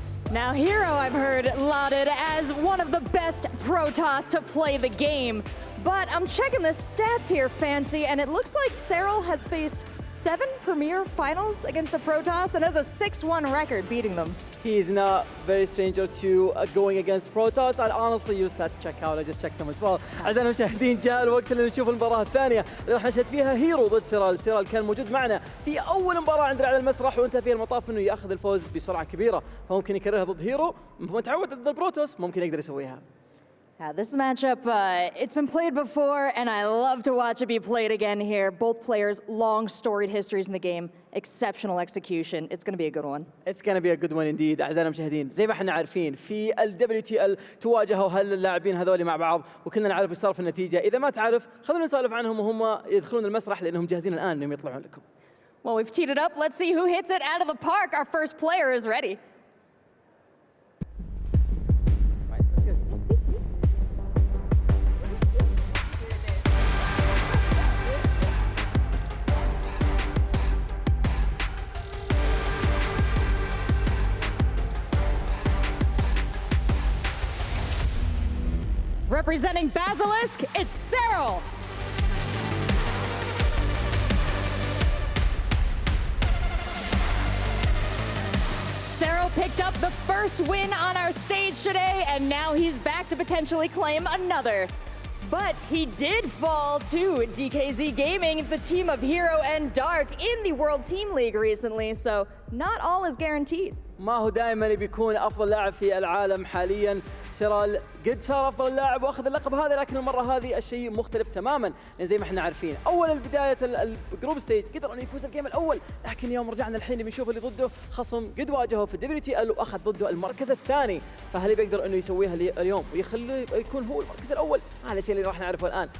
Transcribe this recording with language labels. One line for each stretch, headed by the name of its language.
English: Now, herO, I've heard, lauded as one of the best Protoss to play the game. But I'm checking the stats here, Fancy, and it looks like Serral has faced 7 Premier Finals against a Protoss and has a 6-1 record beating them. He is not very stranger to going against Protoss. And honestly, your stats check out. I just checked them as well.
Arabic: أعزائنا المشاهدين، جاء الوقت اللي نشوف المباراة الثانية اللي راح نشهد فيها herO ضد سيرال. سيرال كان موجود معنا في أول مباراة عندنا على المسرح، وانتهى فيها المطاف إنه يأخذ الفوز بسرعة كبيرة، فممكن يكررها ضد herO. متعود ضد البروتوس، ممكن يقدر يسويها.
English: Yeah, this matchup, it's been played before, and I love to watch it be played again here. Both players, long storied histories in the game, exceptional execution. It's going to be a good one. It's going to be a good one indeed.
Arabic: أعزائنا المشاهدين، زي ما احنا عارفين في ال WTL تواجهوا هاللاعبين هذول مع بعض، وكلنا نعرف ايش صار في النتيجة. إذا ما تعرف خلونا نسولف عنهم وهم يدخلون المسرح، لأنهم جاهزين الآن إنهم يطلعون لكم.
English: Well, we've teed it up. Let's see who hits it out of the park. Our first player is ready. Representing Basilisk, it's Serral. Serral picked up the first win on our stage today, and now he's back to potentially claim another. But he did fall to DKZ Gaming, the team of herO and Dark, in the World Team League recently, so not all is guaranteed.
Arabic: ما هو دائما بيكون افضل لاعب في العالم حاليا. سيرال قد صار افضل لاعب واخذ اللقب هذا، لكن المره هذه الشيء مختلف تماما. زي ما احنا عارفين اول البدايه الجروب ستيج قدر انه يفوز الجيم الاول، لكن يوم رجعنا الحين بنشوف اللي ضده خصم قد واجهه في WTL واخذ ضده المركز الثاني، فهل بيقدر انه يسويها اليوم ويخليه يكون هو المركز الاول؟ هذا الشيء اللي راح نعرفه الان.